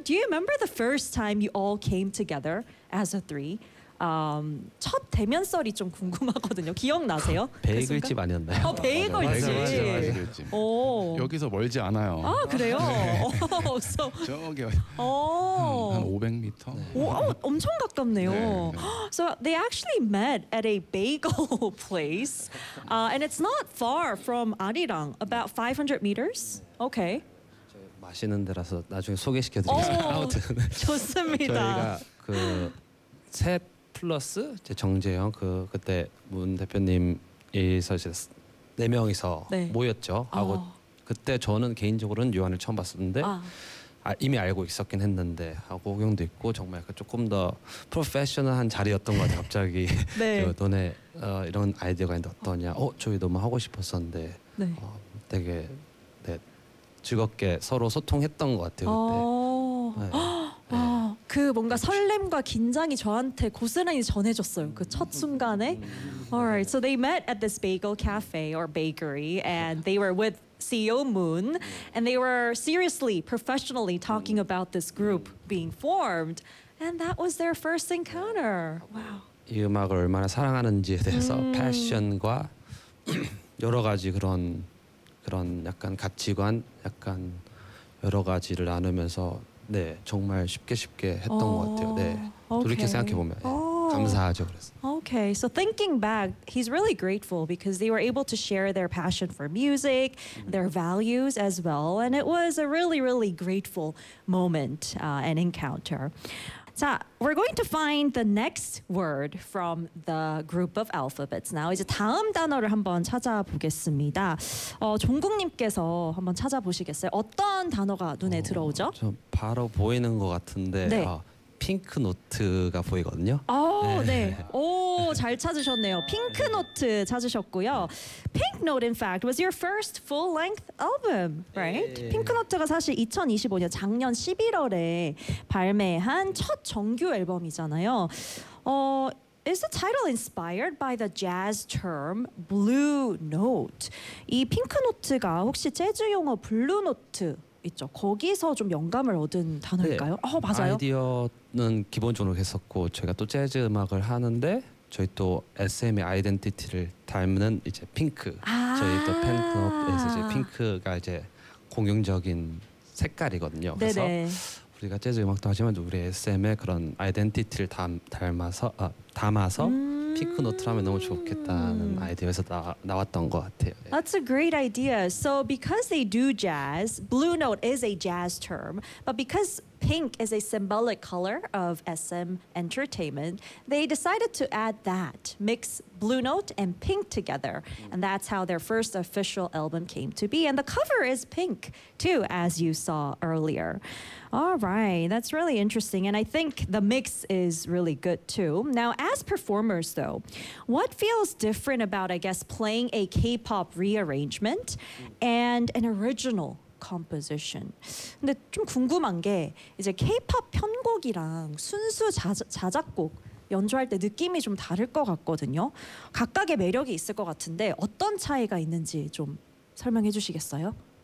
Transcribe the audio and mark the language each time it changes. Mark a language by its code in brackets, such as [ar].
[en] Do you remember the first time you all came together as a three? [ko] 첫 대면설이 좀 궁금하거든요. 기억나세요? 베이글집 아니었나요? 어, 베이글집. 베이글집. 오. 여기서 멀지 않아요. 아 그래요? 네. 어, 저기 한 500m? 네. 오, 엄청 가깝네요. 네. [en] So they actually met at a bagel place. And it's not far from Arirang, about 500 meters. Okay. [ko] 맛있는 데라서 나중에 소개시켜드리겠습니다. 아무튼 좋습니다. 저희가 그 셋 플러스 제 정재영 그 그때 문 대표님이서 이제 네 명이서 네. 모였죠. 하고 그때 저는 개인적으로는 요한을 처음 봤었는데 이미 알고 있었긴 했는데 하고 오경도 있고 정말 그 조금 더 프로페셔널한 자리였던 것 같아요. 갑자기 네. 너네 이런 아이디어가 있는데 어떠냐. 어 저희 너무 하고 싶었었는데 네. 되게 네, 즐겁게 서로 소통했던 것 같아요. 그때. 그 뭔가 설렘과 긴장이 저한테 고스란히 전해졌어요. 그 첫 순간에. [en] Alright, so they met at this bagel cafe or bakery and they were with CEO Moon and they were seriously, professionally talking about this group being formed and that was their first encounter. Wow. [ko] 이 음악을 얼마나 사랑하는지에 대해서 패션과 여러 가지 그런 약간 가치관 약간 여러 가지를 나누면서 네, 정말 쉽게 했던 것 같아요. 네, 돌이켜 생각해 보면 감사하죠. 그래서. [en] Okay, so thinking back, he's really grateful because they were able to share their passion for music, their values as well, and it was a really, really grateful moment and encounter. So we're going to find the next word from the group of alphabets. [ko] Now 이제 다음 단어를 한번 찾아보겠습니다. 종국님께서 한번 찾아보시겠어요? 어떤 단어가 눈에 들어오죠? 좀 바로 보이는 것 같은데 네. 핑크 노트가 보이거든요. 오, 네. 네. 오, 잘 찾으셨네요. 핑크 노트 찾으셨고요. [en] Pink Note, in fact, was your first full-length album, right? 네. [ko] 핑크 노트가 사실 2025년 작년 11월에 발매한 첫 정규 앨범이잖아요. [en] Is the title inspired by the jazz term blue note? [ko] 이 핑크 노트가 혹시 재즈 용어 블루 노트? 있죠. 거기서 좀 영감을 얻은 단어일까요? 네. 맞아요. 아이디어는 기본적으로 했었고 제가 또 재즈 음악을 하는데 저희 또 SM의 아이덴티티를 닮는 이제 핑크. 저희 또 팬클럽에서 이제 핑크가 이제 공용적인 색깔이거든요. 그래서 네네. 우리가 재즈 음악도 하지만 우리 SM의 그런 아이덴티티를 담아서 핑크 노트를 하면 너무 좋겠다는 아이디어에서 나왔던 것 같아요. [en] That's a great idea. So because they do jazz, blue note is a jazz term, but because pink is a symbolic color of SM Entertainment, they decided to add that, mix blue note and pink together. And that's how their first official album came to be. And the cover is pink too, as you saw earlier. All right, that's really interesting. And I think the mix is really good too. Now, as performers though, what feels different about, I guess, playing a K-pop rearrangement and an original composition. [ko] 근데 좀 궁금한 게 이제 K-pop 편곡이랑 순수 자작곡 연주할 때 느낌이 좀 다를 것 같거든요. 각각의 매력이 있을 것 같은데 어떤 차이가 있는지 좀 설명해 주시겠어요?